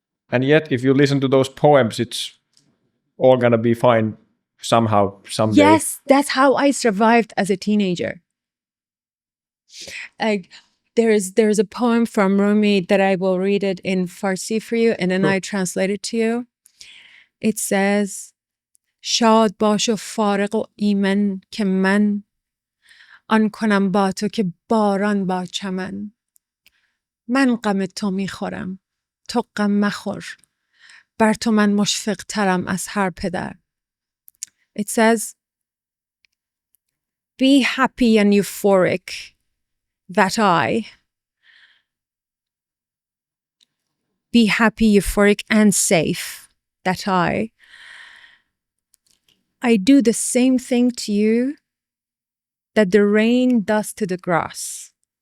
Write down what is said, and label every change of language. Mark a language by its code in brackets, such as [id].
[en] And yet, if you listen to those poems, it's all gonna be fine somehow, someday. Yes, that's how I survived as a teenager. Like there's a poem from Rumi that I will read it in Farsi for you, and then I translate it to you. It says, [fa] شاد باش و فارغ و ایمن که من آن کنم با تو که باران با چمن من غم تو میخورم تو غم مخور بر تو من مشفق ترم از هر پدر. [en] It says, be happy and euphoric that be happy, euphoric and safe that I do the same thing to you that the rain does to the grass.